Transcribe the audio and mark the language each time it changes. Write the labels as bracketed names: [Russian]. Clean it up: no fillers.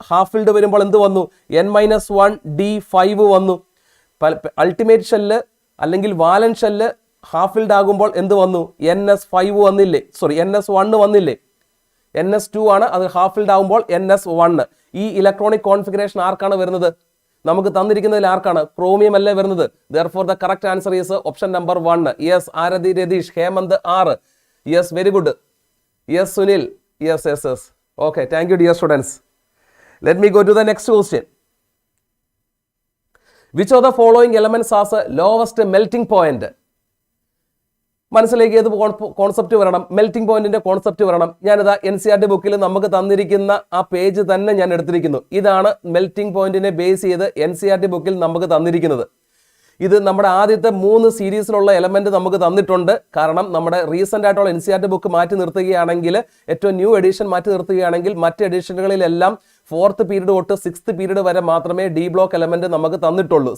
[Malayalam] Half filled വരുമ്പോൾ എന്ത് വന്നു? n-1 D 5 വന്നു. അൾട്ടിമേറ്റ് ഷെല്ല് അല്ലെങ്കിൽ വാലൻ ഷെല്ല് ഹാഫ് ഫിൽഡ് ആകുമ്പോൾ എന്ത് വന്നു? NS5 വന്നില്ലേ? സോറി, NS1 വന്നില്ലേ? NS2 ആണ്. അത് ഹാഫ് ഫിൽഡ് ആകുമ്പോൾ NS1. ഈ ഇലക്ട്രോണിക് കോൺഫിഗറേഷൻ ആർക്കാണ് വരുന്നത്? നമുക്ക് തന്നിരിക്കുന്നതിൽ ആർക്കാണ്? ക്രോമിയം അല്ലേ വരുന്നത്. [English] Therefore the correct answer is option number 1. Yes, Arathi Redhish, Hemant R. Yes, very good. Yes, Sunil. Yes. Okay, thank you dear students. Let me go to the next question. Which of the following elements has a lowest melting point? [Malayalam] മനസ്സിലേക്ക് ഏത് concept വരണം? Melting പോയിന്റിന്റെ concept വരണം. ഞാനിതാ NCERT ബുക്കിൽ നമുക്ക് തന്നിരിക്കുന്ന ആ പേജ് തന്നെ ഞാൻ എടുത്തിരിക്കുന്നു. ഇതാണ് മെൽറ്റിംഗ് പോയിന്റിനെ ബേസ് ചെയ്ത് NCERT ബുക്കിൽ നമുക്ക് തന്നിരിക്കുന്നത്. ഇത് നമ്മുടെ ആദ്യത്തെ 3 സീരീസിലുള്ള എലമെന്റ് നമുക്ക് തന്നിട്ടുണ്ട്. കാരണം നമ്മുടെ റീസെന്റ് ആയിട്ടുള്ള NCERT ബുക്ക് മാറ്റി നിർത്തുകയാണെങ്കിൽ, ഏറ്റവും ന്യൂ എഡിഷൻ മാറ്റി നിർത്തുകയാണെങ്കിൽ, മറ്റ് എഡിഷനുകളിലെല്ലാം 4th പീരീഡ് തൊട്ട് 6th പീരീഡ് വരെ മാത്രമേ ഡി ബ്ലോക്ക് എലമെന്റ് നമുക്ക് തന്നിട്ടുള്ളൂ.